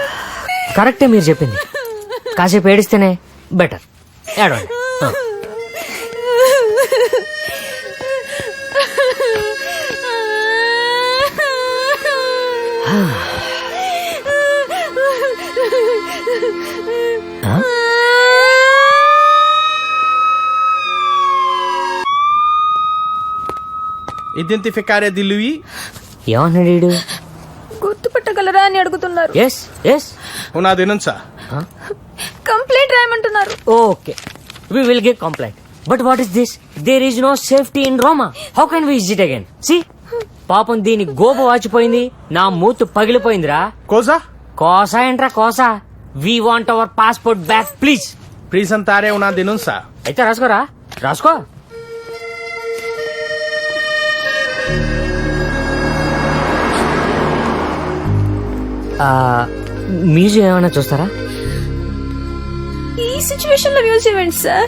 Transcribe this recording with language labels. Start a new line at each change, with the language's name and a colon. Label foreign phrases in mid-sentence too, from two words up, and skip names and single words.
Telugu: కరెక్టే మీరు చెప్పింది. కాసేపు ఏడిస్తేనే బెటర్. ఏడవండి. ఆ. ఆ?
Italian: Identificare di lui?
Telugu: ఏమన్నాడు వీడు? గుర్తుపట్టగలరా అని అడుగుతున్నారు.
English: yes yes.
Italian: Una denuncia.
Telugu: కంప్లైంట్ రాయమంటున్నారు.
English: ఓకే, we will give complaint. But what is this? There is no safety in Roma. How can we visit again? See?
Telugu: పాపం దీని గోప వాచిపోయింది, నా మూతు పగిలిపోయిందిరా.
Italian: Cosa?
Telugu: కోసా ఏంట్రా కోసా?
English: We want our passport back, please.
Italian: Presentare una denuncia.
Telugu: అయితే రాసుకోరా, రాసుకో. మ్యూజియం ఏమైనా చూస్తారా? ఈ సిచ్యువేషన్ లో మ్యూజియం ఏంటి సార్?